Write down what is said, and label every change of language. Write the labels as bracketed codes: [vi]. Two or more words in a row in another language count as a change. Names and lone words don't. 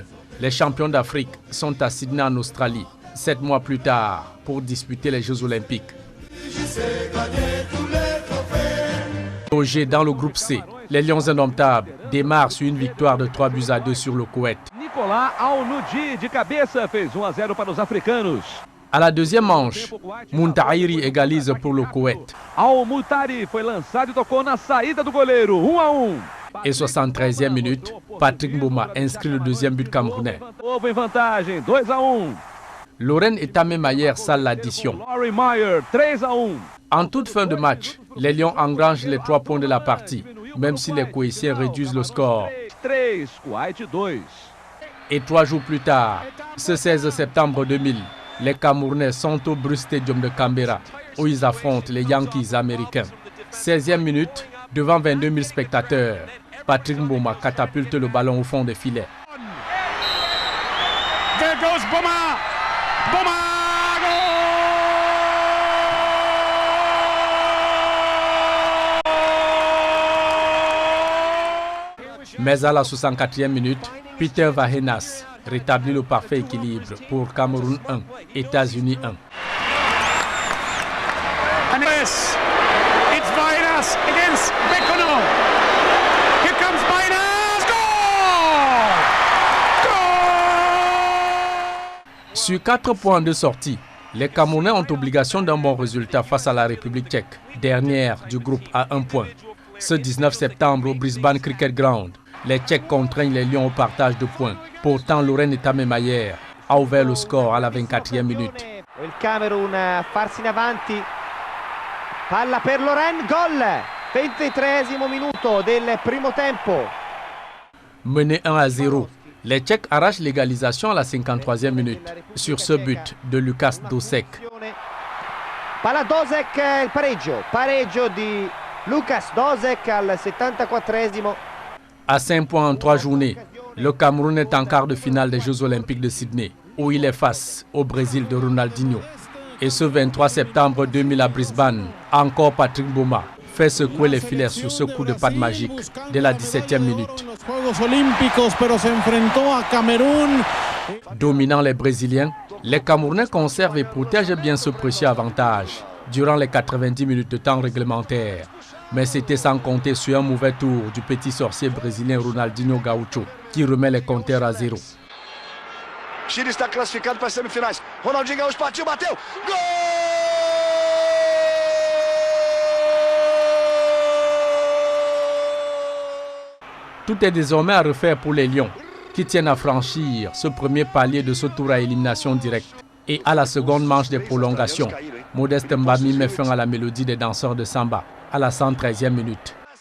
[fr] Les champions d'Afrique sont à Sydney en Australie, 7 mois plus tard, pour disputer les Jeux Olympiques. Logés dans le groupe C, les Lions indomptables démarrent sur une victoire de 3-2 sur le Koweït. [pt] Nicolas Al-Noudi de cabeça fez 1-0 para os africanos. [fr] À la deuxième manche, Muntairi égalise pour le Koweït. [pt] Al-Moutari foi lançado e tocou na saída do goleiro, 1-1. [fr] Et 73e minute, Patrick Mboma inscrit le deuxième but camerounais. [pt] Novo em vantagem, 2-1. [fr] Lorraine et Tamé Mayer salent l'addition. Laurie Meyer, 3-1. En toute fin de match, les Lions engrangent les 3 points de la partie, même si les Koweïtiens réduisent le score. 3, Kuwait 2. Et 3 jours plus tard, ce 16 septembre 2000, les Camerounais sont au Bruce Stadium de Canberra, où ils affrontent les Yankees américains. 16e minute, devant 22 000 spectateurs, Patrick Mboma catapulte le ballon au fond des filets. [en] There goes Mboma! Mboma! [fr] Mais à la 64e minute, Peter Vahenas rétablit le parfait équilibre pour Cameroun 1, États-Unis 1. [en] And it's Vahenas against Bekono. Here comes Vahenas! Goal! Goal! [fr] Sur 4 points de sortie, les Camerounais ont obligation d'un bon résultat face à la République tchèque, dernière du groupe à 1 point. Ce 19 septembre au Brisbane Cricket Ground, les Tchèques contraignent les Lions au partage de points. Pourtant, Lorraine et Tamé Mayer a ouvert le score à la 24e minute. [it] Il Camerun a farsi in avanti. Palla per Lorraine, gol! 23esimo minuto del primo tempo. [fr] Mené 1-0, les Tchèques arrachent l'égalisation à la 53e minute sur ce but de Lukas Dosek. [it] Palla Dosek, il pareggio di Lukas Dosek al 74esimo. [fr] À 5 points en 3 journées, le Cameroun est en quart de finale des Jeux Olympiques de Sydney, où il est face au Brésil de Ronaldinho. Et ce 23 septembre 2000 à Brisbane, encore Patrick Mboma fait secouer les filets sur ce coup de patte magique dès la 17e minute. Dominant les Brésiliens, les Camerounais conservent et protègent bien ce précieux avantage durant les 90 minutes de temps réglementaire. Mais c'était sans compter sur un mauvais tour du petit sorcier brésilien Ronaldinho Gaucho, qui remet les compteurs à 0. [pt] Chile está classificado para as semifinais. Ronaldinho Gaúcho partiu, bateu. Gol! [fr] Tout est désormais à refaire pour les Lions, qui tiennent à franchir ce premier palier de ce tour à élimination directe. Et à la seconde manche des prolongations, Modeste Mbami met fin à la mélodie des danseurs de samba à la 113e minute.